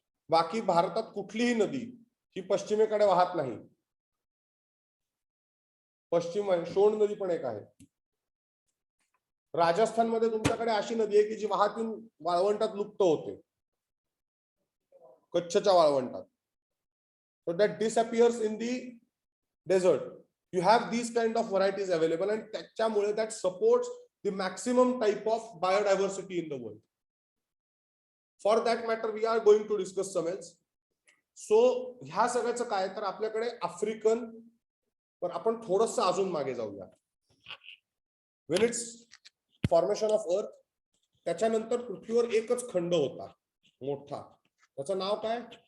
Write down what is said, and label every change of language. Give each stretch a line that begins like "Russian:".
Marathi: बाकी भारतात कुठलीही नदी ही पश्चिमेकडे वाहत नाही. पश्चिम शोण नदी पण एक आहे. राजस्थानमध्ये तुमच्याकडे अशी नदी आहे की जी वाहतून वाळवंटात लुप्त होते, कच्छच्या वाळवंटात.
English: So that disappears in the desert. You have these kind of varieties available and
Marathi: त्याच्यामुळे
English: that supports the maximum type of biodiversity in the world. For that matter we are going to discuss some else.
Marathi: So ह्या सगळ्याचं काय तर आपल्याकडे African, पण आपण थोडस अजून मागे जाऊया.
English: When it's formation of earth,
Marathi: त्याच्यानंतर पृथ्वीवर एकच खंड होता मोठा, त्याचं नाव काय?